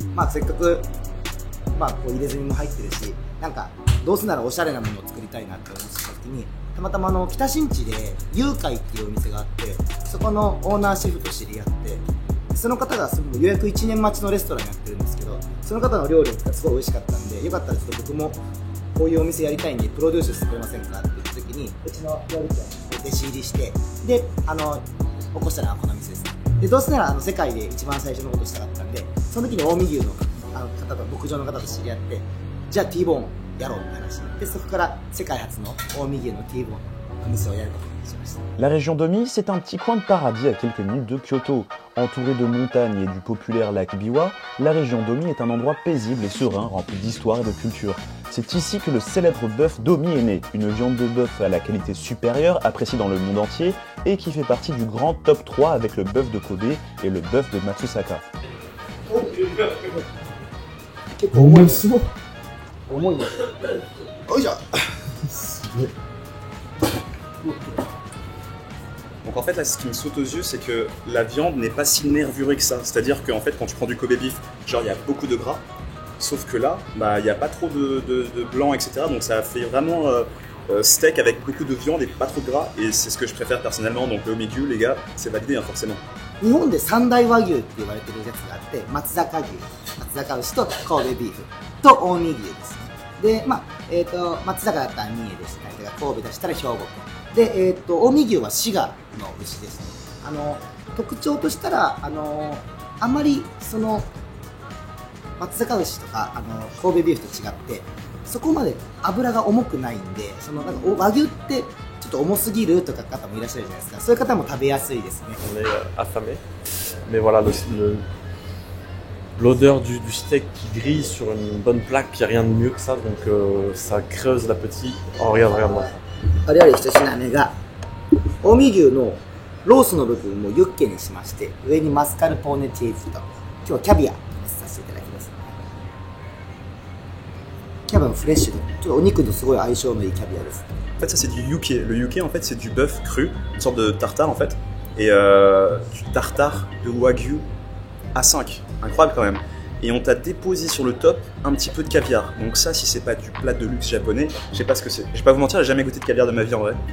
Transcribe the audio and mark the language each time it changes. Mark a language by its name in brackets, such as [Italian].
[Japanese] せっかくこう入れ墨も入ってるし、なんかどうせならおしゃれなものを作りたいなって思ってた時に、たまたま北新地で優海っていうお店があって、そこのオーナーシェフと知り合って、その方が予約1年待ちのレストランやってるんですけど、その方の料理がすごい美味しかったんで、よかったらちょっと僕もこういうお店やりたいんでプロデュースしてくれませんかって言った時に、うちの料理長に弟子入りして、で起こしたのはこの店です。でどうせなら世界で一番最初のことしたかったんで、その時に近江牛の方と牧場の方と知り合って、じゃあ T ボーンやろうって話で、そこから世界初の近江牛の T ボーンのお店をやることにしました。 [French] La région d'Omi, c'est un petit coin de paradis à quelques minutes de Kyoto. Entourée de montagnes et du populaire lac Biwa, la région d'Omi est un endroit paisible et serein, rempli d'histoire et de culture. C'est ici que le célèbre bœuf d'Omi est né, une viande de bœuf à la qualité supérieure, appréciée dans le monde entier, et qui fait partie du grand top 3 avec le bœuf de Kobe et le bœuf de Matsusaka. Donc en fait là ce qui me saute aux yeux c'est que la viande n'est pas si nervurée que ça. C'est-à-dire qu'en fait quand tu prends du Kobe beef, genre il y a beaucoup de gras, sauf que là il n'y a pas trop de blanc etc. Donc ça fait vraiment steak avec beaucoup de viande et pas trop de gras, et c'est ce que je préfère personnellement. Donc le Omigyu les gars, c'est validé forcément. [Japanese] 日本で三大和牛って言われてるやつがあって、松阪牛、松阪牛と神戸ビーフ。と近江牛ですね。で、松坂だったら三重でしたりとか、神戸でしたら兵庫県。で、近江牛は滋賀の牛ですね。特徴としたら、あんまりその松阪牛とか神戸ビーフと違ってそこまで脂が重くないんで、そのなんか和牛ってちょっと重すぎるとか方もいらっしゃるじゃないですか。そういう方も食べやすいですね。 [French] On est affamé, mais voilà l'odeur du steak qui grille sur une bonne plaque, il n'y a rien de mieux que ça, donc ça creuse l'appétit. Oh regarde-moi. [Japanese] お料理一品目が近江牛のロースの部分をユッケにしまして、上にマスカルポーネチーズと今日はキャビアさせていただきます。キャビアのフレッシュでちょっとお肉とすごい相性のいいキャビアです。 [French] En fait, ça c'est du yuke. Le yuke, en fait, c'est du bœuf cru, une sorte de tartare en fait, et du tartare de wagyu A5, incroyable quand même. Et on t'a déposé sur le top un petit peu de caviar. Donc ça, si c'est pas du plat de luxe japonais, je sais pas ce que c'est. Je vais pas vous mentir, j'ai jamais goûté de caviar de ma vie en vrai.